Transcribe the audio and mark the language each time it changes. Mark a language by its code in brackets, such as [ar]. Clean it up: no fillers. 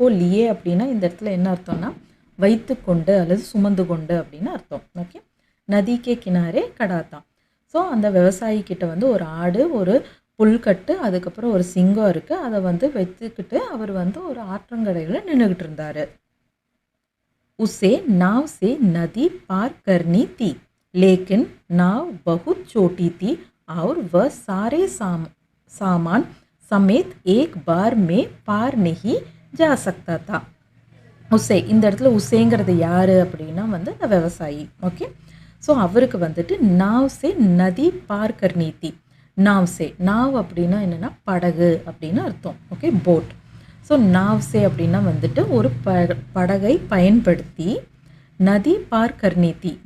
[ta] லியே அப்படின்னா இந்த இடத்துல என்ன அர்த்தம்னா வைத்து கொண்டு அல்லது சுமந்து கொண்டு அப்படின்னு அர்த்தம். ஓகே, [hi] நதிக்கே கினாரே கடாத்தான். [ta] ஸோ அந்த விவசாயி கிட்ட வந்து ஒரு ஆடு, ஒரு புல்கட்டு, அதுக்கப்புறம் ஒரு சிங்கம் இருக்குது. அதை வந்து வைத்துக்கிட்டு அவர் வந்து ஒரு ஆற்றங்கரையில் நின்றுக்கிட்டு இருந்தார். [hi] உசே நாவ் சே நதி பார் கர்னி தி, लेकिन नाव बहुत छोटी थी और वह सारे सामान समेत एक बार में पार नहीं जा सकता था. [ta] உசே, இந்த இடத்துல உசேங்கிறது யார் அப்படின்னா வந்து அந்த விவசாயி. ஓகே, ஸோ அவருக்கு வந்துட்டு [hi] நாவ் சே நதி பார் கர்னி தி. [ta] நாவ் அப்படின்னா என்னென்னா படகு அப்படின்னு அர்த்தம். Okay, boat. ஸோ நாவ் சே அப்படின்னா வந்துட்டு ஒரு படகை பயன்படுத்தி [hi] நதி பார் கர்னி தி.